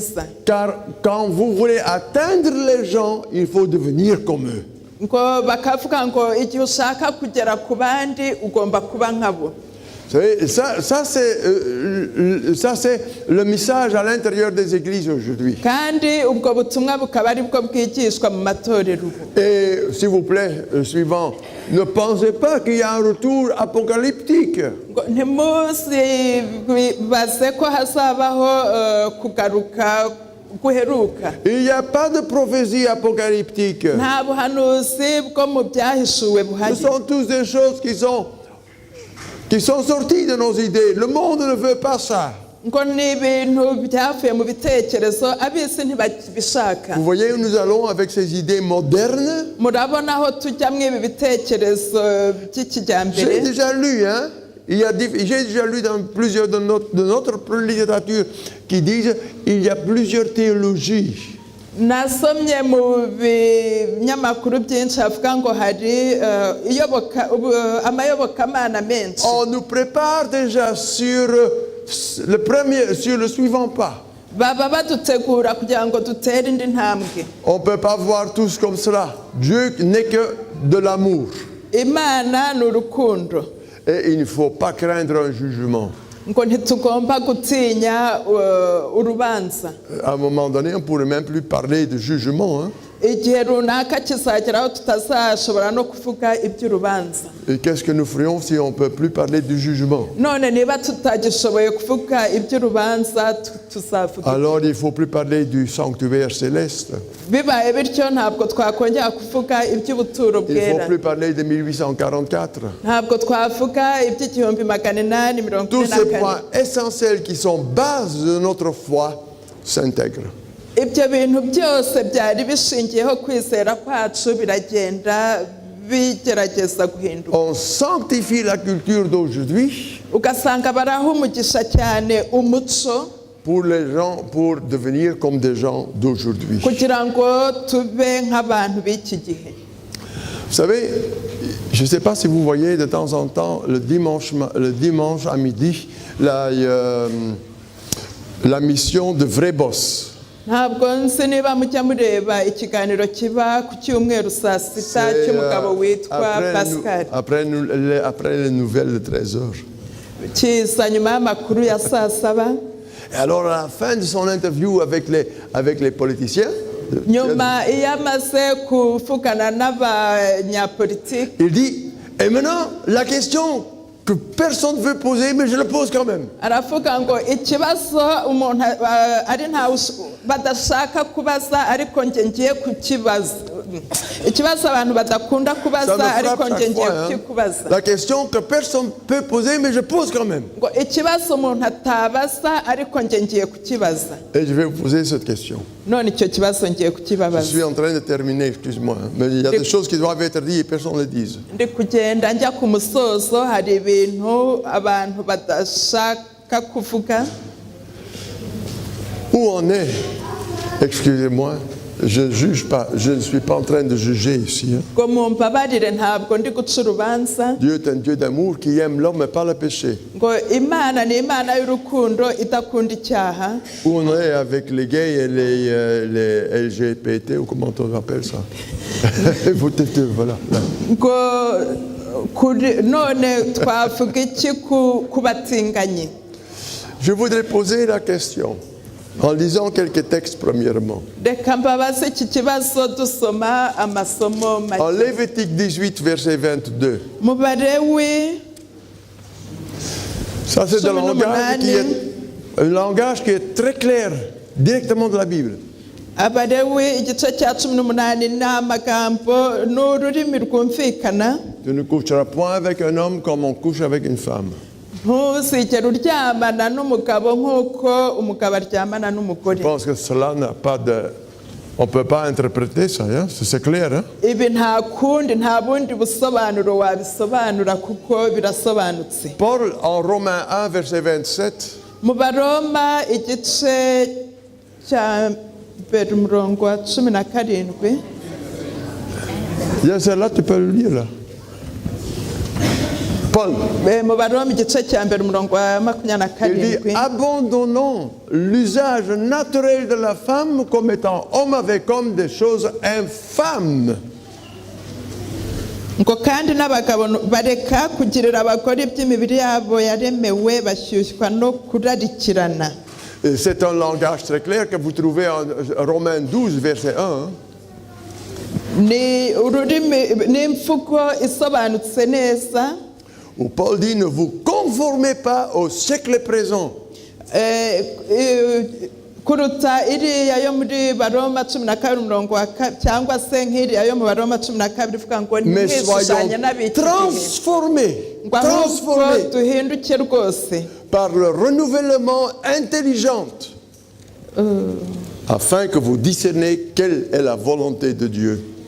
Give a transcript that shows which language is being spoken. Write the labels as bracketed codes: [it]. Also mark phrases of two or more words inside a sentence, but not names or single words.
[fr] Car quand vous voulez atteindre les gens, il faut devenir comme eux. [rw] ngo bakavuga ngo igihe ushaka kugera ku bandi ugomba kuba nkabo. [fr] Vous savez, ça c'est le message à l'intérieur des églises aujourd'hui. [rw] Kandi ubwo butumwa bukaba ari bwo bwigishwa mu matorero ubu. [fr] Et s'il vous plaît, suivant, ne pensez pas qu'il y a un retour apocalyptique. [rw] Ntimuzi baze ko hazabaho kugaruka guheruka. [fr] Il n'y a pas de prophétie apocalyptique. [rw] Nta buhanuzi bwo mu byahishuwe [fr] Ce [rw] buhari. [fr] sont tous des choses qui sont sorties de nos idées. Le monde ne veut pas ça. [rw] Ngo ni ibintu byavuye mu bitekerezo abisi ntibabishaka. [fr] Vous voyez où nous allons avec ces idées modernes? [rw] Murabona aho tujya mu ibi bitekerezo by'ikijyambere. [fr] J'ai déjà lu, hein? J'ai déjà lu dans plusieurs de notre littérature qui disent il y a plusieurs théologies. [rw] Nasomye mu binyamakuru byinshi avuga ngo hari amayobokamana menshi. [fr] On nous prépare déjà sur le suivant pas. [rw] Baba badutegura kugira ngo dutere indi ntambwe. [fr] On ne peut pas voir tous comme cela. Dieu n'est que de l'amour. [rw] Imana ni urukundo. [fr] Et il ne faut pas craindre un jugement. [rw] Ngo ntitugomba gutinya urubanza. [fr] À un moment donné, on ne pourrait même plus parler de jugement. Hein? [rw] Igihe runaka kizageraho tutazashobora no kuvuga iby'urubanza. [fr] Et qu'est-ce que nous ferions si on ne peut plus parler du jugement? [rw] None niba tutagishoboye kuvuga iby'urubanza tuzavuga. [fr] Alors il ne faut plus parler du sanctuaire céleste. [rw] Bibaye bityo ntabwo twakongera kuvuga iby'ubuturo [fr] Il ne faut [rw] bwera. [fr] plus parler de 1844. [rw] Ntabwo twavuga iby'igihumbi magana inani mirongo [fr] Tous [rw] ine na [fr] ces [rw] kane. [fr] points essentiels qui sont base de notre foi s'intègrent. [rw] Ibyo bintu byose byari bishingiyeho kwizera kwacu biragenda bigerageza guhinduka. [fr] On sanctifie la culture d'aujourd'hui [rw] Ugasanga baraha umugisha cyane umuco [fr] pour les gens, pour devenir comme des gens d'aujourd'hui. [rw] kugira ngo tube nk'abantu b'iki gihe. [fr] Vous savez, je ne sais pas si vous voyez de temps en temps le dimanche à midi la mission de Vrai Boss. [rw] Ntabwo nzi niba mujya mureba ikiganiro kiba ku cyumweru saa sita cy'umugabo witwa Pascal. [fr] Après les nouvelles de 13 heures. [rw] Kiza nyuma y'amakuru ya saa saba. [fr] Et alors à la fin de son interview avec les politiciens, [rw] Nyuma iyo amaze kuvugana n'abanyapolitiki. [fr] il dit, et maintenant la question que personne ne veut poser, mais je la pose quand même. [rw] Aravuga ngo ikibazo umuntu ari ntawe badashaka kubaza ariko nge ngiye kukibaza. Ikibazo abantu badakunda kubaza ariko nge ngiye kukikubaza. [fr] La question que personne ne peut poser, mais je pose quand même. [rw] Ngo ikibazo umuntu atabaza ariko nge ngiye kukibaza. [fr] Et je vais vous poser cette question. [rw] None icyo kibazo ngiye [fr] Je [rw] kukibabaza. [fr] suis en train de terminer, excuse-moi, hein, mais il y a des choses qui doivent être dites et personne ne les dit. [rw] Ndi kugenda njya ku musozo hari ibintu abantu badashaka kuvuga. [fr] Où on est? Excusez-moi, je ne juge pas, je ne suis pas en train de juger ici. Hein. [rw] Ngo mumbabarire ntabwo ndi guca urubanza. [fr] Dieu est un Dieu d'amour qui aime l'homme mais pas le péché. [rw] Ngo Imana ni Imana y'urukundo idakunda icyaha. [fr] Où on est avec les gays et les LGBT, ou comment on appelle ça? Voilà. [rw] Ngo none twavuga iki ku batinganyi. [fr] Je voudrais poser la question en lisant quelques textes premièrement. [rw] Reka mbabaze iki kibazo dusoma amasomo make. [fr] En Lévitique 18, verset 22. [rw] Mu Balewi [fr] Ça, c'est un langage qui est très clair, directement de la Bible. [rw] Abalewi igice cya 18 ni amagambo n'ururimi rwumvikana. [fr] Tu ne coucheras point avec un homme comme on couche avec une femme. [rw] Ntuzigere uryamana n'umugabo nk'uko umugabo aryamana n'umugore. [fr] Je pense que cela n'a pas de... On ne peut pas interpréter ça, hein? C'est clair. Hein? [rw] Ibi nta bundi busobanuro wabisobanura kuko birasobanutse. [fr] Paul, en Romains 1, verset 27, [rw] Mu Baroma igice cya mbere umurongo wa 17. [fr] celle-là, tu peux le lire là. Paul, [rw] Mu Baroma igice cya mbere umurongo wa [fr] il dit [rw] 27. [fr] abandonnons l'usage naturel de la femme comme étant homme avec homme des choses infâmes. [rw] ngo kandi n'abagabo bareka kugirira abagore iby'imibiri yabo yaremewe bashyushywa no kurarikirana. [fr] C'est un langage très clair que vous trouvez en Romains 12, verset 1. [rw] Ni ururimi n'imvugo isobanutse neza. [fr] Où Paul dit, ne vous conformez pas au siècle présent. [rw] Kuruta iriya yo muri Baroma 12 cyangwa se nk'iriya yo mu Baroma 12 ivuga ngo [fr] Mais soyons transformés [rw] duhinduke rwose [fr] par le renouvellement intelligent, afin que vous discerniez quelle est la volonté de Dieu.